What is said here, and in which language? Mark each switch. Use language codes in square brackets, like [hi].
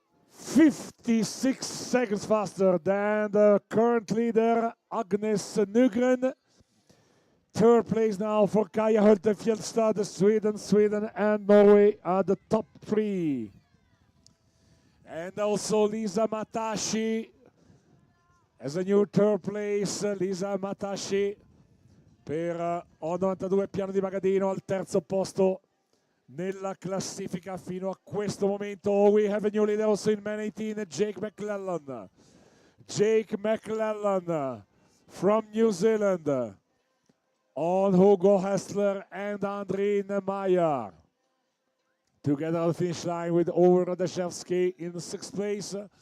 [en] 56 seconds faster than the current leader, Agnes Nygren. Third place now for Kaja Hölte Fjellstad, Sweden and Norway are the top three. And also Lisa Matashi as a new third place. [it] Lisa Matashi per 92 piano di Magadino al terzo posto nella classifica fino a questo momento. [en] We have a new leader also in men 18, Jake McClellan. Jake McClellan from New Zealand on Hugo Hessler and Andrine Meyer. Together on the finish line with Ove Radashevsky in the sixth place.